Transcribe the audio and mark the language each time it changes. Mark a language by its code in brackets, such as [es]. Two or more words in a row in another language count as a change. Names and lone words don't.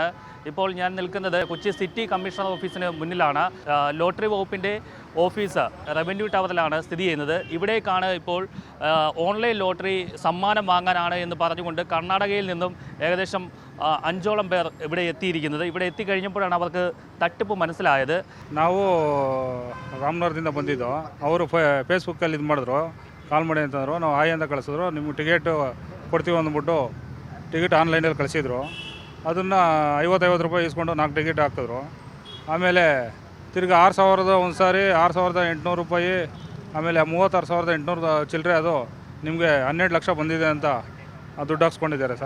[ml] ഇപ്പോൾ ഞാൻ നിൽക്കുന്നത് കൊച്ചി [en] city commissioner [ml] ഓഫീസിന് മുന്നിലാണ്. ലോട്ടറി വകുപ്പിൻ്റെ ഓഫീസ് റവന്യൂ ടവറിലാണ് സ്ഥിതി ചെയ്യുന്നത്. ഇവിടേക്കാണ് ഇപ്പോൾ [en] online lottery [ml] സമ്മാനം വാങ്ങാനാണ് എന്ന് പറഞ്ഞുകൊണ്ട് കർണാടകയിൽ നിന്നും ഏകദേശം 5ഓളം പേർ ഇവിടെ എത്തിയിരിക്കുന്നത്. ഇവിടെ എത്തിക്കഴിഞ്ഞപ്പോഴാണ് അവർക്ക് തട്ടിപ്പ് മനസ്സിലായത്. [kn] ನಾವು ರಾಮನಗರದಿಂದ ಬಂದಿದ್ದು. ಅವರು ಫೇಸ್ಬುಕ್ಕಲ್ಲಿ ಇದು ಮಾಡಿದ್ರು, ಕಾಲ್ ಮಾಡಿ ಅಂತಂದರು. ನಾವು ಆಯ್ ಅಂತ ಕಳಿಸಿದ್ರು. ನಿಮ್ಗೆ ಟಿಕೆಟು ಕೊಡ್ತೀವಿ ಅಂದ್ಬಿಟ್ಟು ಟಿಕೆಟ್ ಆನ್ಲೈನಲ್ಲಿ ಕಳಿಸಿದ್ರು. ಅದನ್ನು 50 ರೂಪಾಯಿ ಇಸ್ಕೊಂಡು 4 ಟಿಕೆಟ್ ಹಾಕಿದ್ರು. ಆಮೇಲೆ ತಿರ್ಗಿ 6,000 ಒಂದು ಸಾರಿ 6,800 ರೂಪಾಯಿ, ಆಮೇಲೆ 36,800 ಚಿಲ್ಲರೆ, ಅದು ನಿಮಗೆ 12 ಲಕ್ಷ ಬಂದಿದೆ ಅಂತ ದುಡ್ಡು ಹಾಕ್ಸ್ಕೊಂಡಿದ್ದಾರೆ ಸರ್.